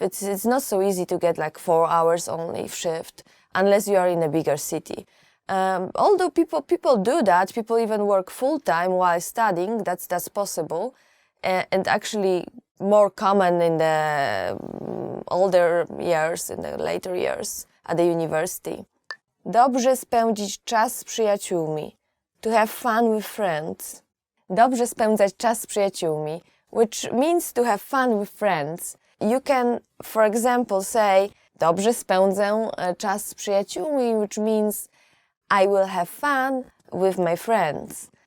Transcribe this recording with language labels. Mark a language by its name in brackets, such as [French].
[English] It's not so easy to get like 4 hours only shift, unless you are in a bigger city. Although people do that, people even work full-time while studying, that's possible, and actually more common in the older years, in the later years at the university. [Polish] Dobrze spędzić czas z przyjaciółmi. [English] To have fun with friends. [Polish] Dobrze spędzać czas z przyjaciółmi, [English] which means to have fun with friends. You can, for example, say, [Polish] dobrze spędzę czas z przyjaciółmi, [English] which means I will have fun with my friends.